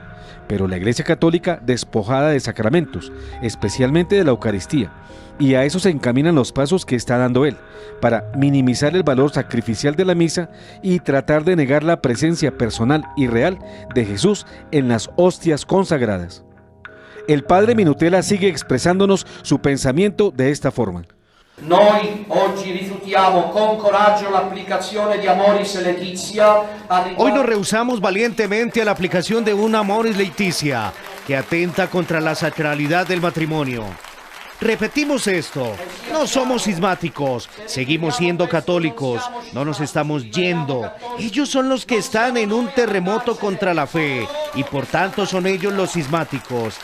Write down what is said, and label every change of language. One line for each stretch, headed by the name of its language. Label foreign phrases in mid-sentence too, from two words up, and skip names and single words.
Spanish: Pero la Iglesia Católica despojada de sacramentos, especialmente de la Eucaristía, y a eso se encaminan los pasos que está dando él, para minimizar el valor sacrificial de la misa y tratar de negar la presencia personal y real de Jesús en las hostias consagradas. El padre Minutela sigue expresándonos su pensamiento de esta forma.
Italian: Noi oggi rifiutiamo con coraggio l'applicazione di Amoris Laetitia.
Spanish: Hoy nos rehusamos valientemente a la aplicación de un Amoris Laetitia que atenta contra la sacralidad del matrimonio. Repetimos esto, no somos cismáticos, seguimos siendo católicos, no nos estamos yendo. Ellos son los que están en un terremoto contra la fe y por tanto son ellos los cismáticos.